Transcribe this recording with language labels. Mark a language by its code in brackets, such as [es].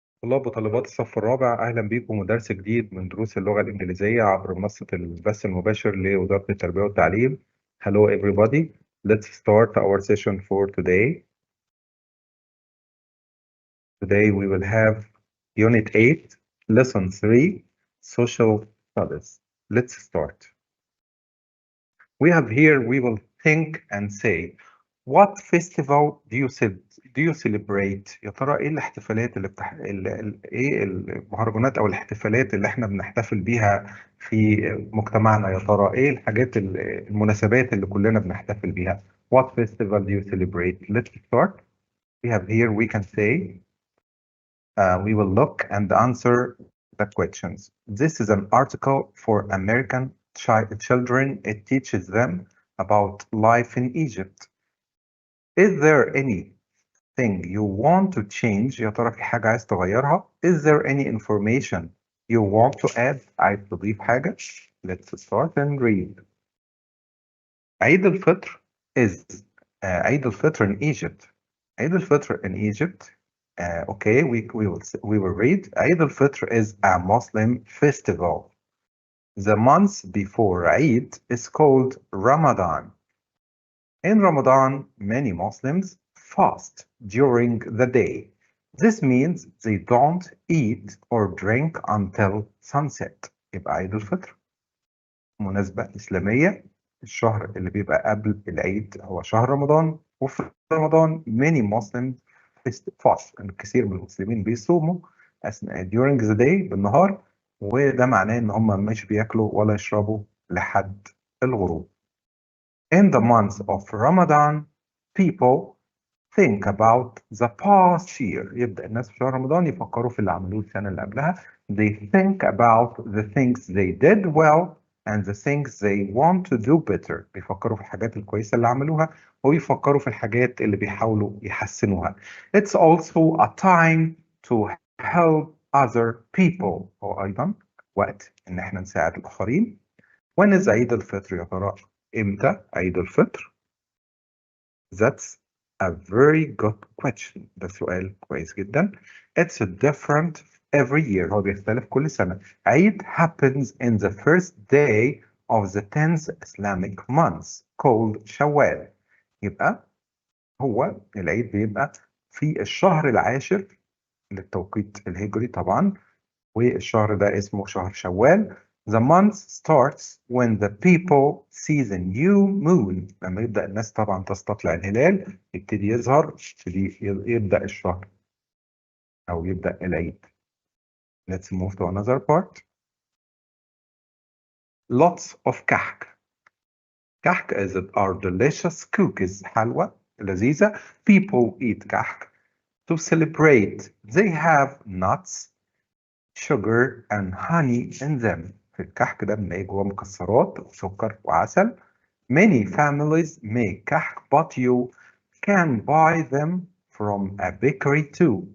[ar] طلاب وطالبات الصف الرابع، أهلا بكم ودرس جديد من دروس اللغة الإنجليزية عبر منصة البث المباشر لوزارة التربية والتعليم. [en] Hello everybody, let's start our session for today. Today we will have Unit 8, Lesson 3, Social Studies. Let's start. We have here, we will think and say, what festival do you celebrate؟ [ar] يا ترى ايه الاحتفالات ايه المهرجانات او الاحتفالات اللي احنا بنحتفل بيها في مجتمعنا؟ يا ترى ايه الحاجات المناسبات اللي كلنا بنحتفل بيها؟ [en] What festival do you celebrate? Let's start. We have here, we can say, we will look and answer the questions. This is an article for American children. It teaches them about life in Egypt. Is there anything you want to change? [ar] يا ترى في حاجة عايز تغيرها؟ [en] Is there any information you want to add? [ar] عايز تضيف حاجة؟ [en] Let's start and read. عيد الفطر is عيد الفطر in Egypt. عيد الفطر in Egypt. Okay, we will read. عيد الفطر is a Muslim festival. The month before Eid is called Ramadan. In Ramadan, many Muslims fast during the day. This means they don't eat or drink until sunset. [ar] يبقى عيد الفطر مناسبة إسلامية. الشهر اللي بيبقى قبل العيد هو شهر رمضان، وفي رمضان [en] many Muslims fast. [ar] الكثير من المسلمين بيصوموا [en] during the day [ar] بالنهار، وده معناه إن هم مش بياكلوا ولا يشربوا لحد الغروب. [en] In the month of Ramadan, people think about the past year. [ar] يبدأ الناس في شهر رمضان يفكروا في اللي عملوه السنة اللي قبلها. [en] They think about the things they did well and the things they want to do better. [ar] بيفكروا في الحاجات الكويسة اللي عملوها ويفكروا في الحاجات اللي بيحاولوا يحسنوها. [en] It's also a time to help other people. [ar] هو أيضا وقت إن احنا نساعد الآخرين. [en] When is عيد الفطر [ar] يا ترى؟ إمتى عيد الفطر؟ [en] That's a very good question. [ar] ده سؤال كويس جدا. [en] It's different every year. [ar] هو بيختلف كل سنة. [en] عيد happens in the first day of the 10th Islamic month called شوال. [ar] يبقى هو العيد بيبقى في الشهر العاشر للتوقيت الهجري طبعا، والشهر ده اسمه شهر شوال. [en] The month starts when the people see the new moon. [ar] لما يبدأ الناس طبعا تستطلع الهلال يبتدي يظهر، يبدأ الشهر أو يبدأ العيد. [en] Let's move to another part. Lots of كحك. كحك are delicious cookies. [ar] حلوى لذيذة. [en] People eat كحك to celebrate. They have nuts, sugar and honey in them. [ar] في الكحك ده بنلاقي جواه مكسرات وسكر وعسل. [en] Many families make كحك but you can buy them from a bakery too.